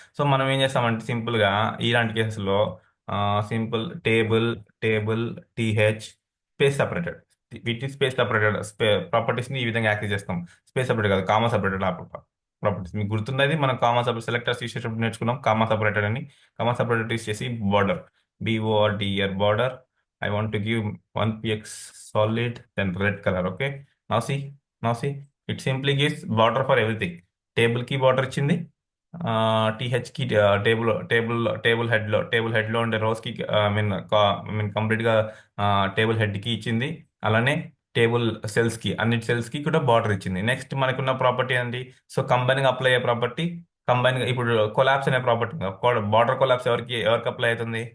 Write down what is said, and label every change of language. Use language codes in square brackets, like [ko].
[te] So మనం ఏం చేస్తామంటే సింపుల్గా ఇలాంటి కేసులో simple table TH space separated, వీటి స్పేస్ సపరేటెడ్ ప్రాపర్టీస్ని ఈ విధంగా యాక్సెస్ చేస్తాం. స్పేస్ సపరేటెడ్ కాదు, కామా సపరేటెడ్ ప్రాపర్టీస్. మీకు గుర్తున్నది మనం కామా సపరేట్ సెలెక్టర్స్ యూస్ చేసేటప్పుడు నేర్చుకున్నాం కామా సపరేటెడ్ అని. కామా సపరేటెడ్ యూస్ చేసి border, BORDER border. [en] I want to give 1px solid, then red color. Okay. Now see, now see, it simply gives border for everything. [te] Table కి border ఇచ్చింది, TH కి table head లో ఉండే rose కి I mean complete గా table head కి ఇచ్చింది. అలానే టేబుల్ సెల్స్ కి, అన్ని సెల్స్ కి కూడా బార్డర్ ఇచ్చింది. నెక్స్ట్ మనకున్న ప్రాపర్టీ ఏంటి? సో కంబైన్ గా అప్లై అయ్యే ప్రాపర్టీ, కంబైన్ గా ఇప్పుడు కొలాప్స్ అనే ప్రాపర్టీ, బార్డర్ కొలాప్స్ ఎవరికి అప్లై అవుతుంది?